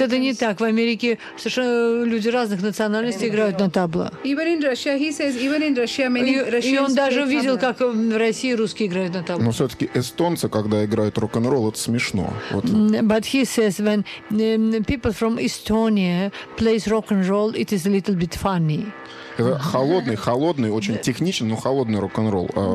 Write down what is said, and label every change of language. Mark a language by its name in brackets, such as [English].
[Russian] Нет, это не так. В Америке совершенно люди разных национальностей играют на табло. [English] Even in Russia, he says, even in Russia many Russians. [Russian] И он даже видел, как в России русские играют на табло. Но все-таки эстонцы, когда играют рок-н-ролл, это смешно. Вот. [English] But he says when people from Estonia plays rock and roll, it is a little bit funny. [Russian] Это холодный, очень техничный, но холодный рок-н-ролл.